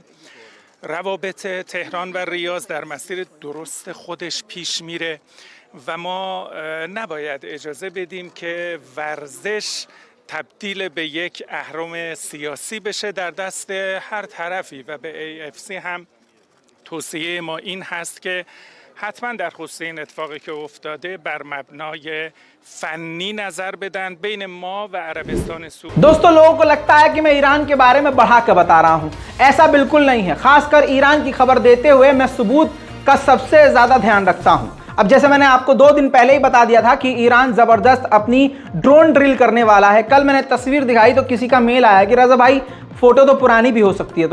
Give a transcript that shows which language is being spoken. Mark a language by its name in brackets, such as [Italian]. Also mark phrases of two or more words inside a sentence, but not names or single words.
[Persian] روابط تهران و ریاض در مسیر درست خودش پیش میره و ما نباید اجازه بدیم که ورزش تبدیل به یک اهرم سیاسی بشه در دست هر طرفی، و به AFC هم توصیه ما این هست که حتما در خصوص این اتفاقی که افتاده بر مبنای فنی نظر بدن بین ما و عربستان سعودی। [Hindi] दोस्तों, लोगों को लगता है कि मैं ईरान के बारे में बढ़ा कर बता रहा हूं। ऐसा बिल्कुल नहीं है। खासकर ईरान की खबर देते हुए मैं सबूत का सबसे ज्यादा ध्यान रखता हूं। अब जैसे मैंने आपको 2 दिन पहले ही बता दिया था कि ईरान जबरदस्त अपनी [English] drone drill [Hindi] करने वाला है। कल मैंने तस्वीर दिखाई तो किसी का मेल आया कि रजा भाई फोटो तो पुरानी भी हो सकती है।